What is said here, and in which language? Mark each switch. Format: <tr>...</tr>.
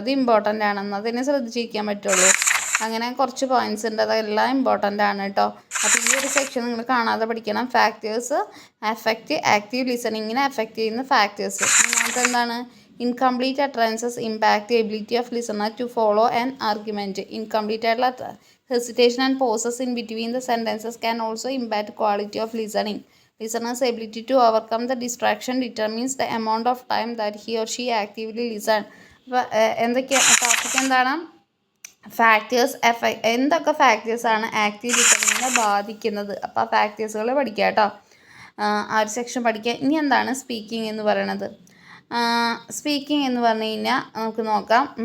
<ml>അത് ഇമ്പോർട്ടൻ്റ് ആണെന്ന് അതിനെ ശ്രദ്ധിച്ചിരിക്കാൻ പറ്റുള്ളൂ. അങ്ങനെ കുറച്ച് പോയിൻറ്റ്സ് ഉണ്ട്, അതെല്ലാം ഇമ്പോർട്ടൻ്റ് ആണ് കേട്ടോ. അപ്പോൾ ഈ ഒരു സെക്ഷൻ നിങ്ങൾ കാണാതെ പഠിക്കണം. ഫാക്ടേഴ്സ് എഫക്റ്റ് ആക്റ്റീവ് ലിസണിങ്ങിനെ എഫക്റ്റ് ചെയ്യുന്ന ഫാക്ടേഴ്സ്. ഒന്നാമത്തെ എന്താണ്,</ml> <en>Incomplete utterances impact ability of listener to follow an argument.</en> <ml>Incomplete ആയിട്ടുള്ള</ml> <en>hesitation and pauses in between the sentences can also impact quality of listening. Listener's ability to overcome the distraction determines the amount of time that he or she actively listen.</en> <ml>അപ്പോൾ എന്തൊക്കെയാണ് topic എന്താണ്, factors എന്തൊക്കെ ഫാക്ടേഴ്സാണ് active ലിസണിങ്ങിനെ ബാധിക്കുന്നത്. അപ്പോൾ ആ ഫാക്ടേഴ്സുകൾ പഠിക്കുക കേട്ടോ. ആ ഒരു സെക്ഷൻ പഠിക്കുക. ഇനി എന്താണ് സ്പീക്കിംഗ് എന്ന് പറയണത്. സ്പീക്കിംഗ് എന്ന് പറഞ്ഞു കഴിഞ്ഞാൽ നമുക്ക് നോക്കാം.</ml>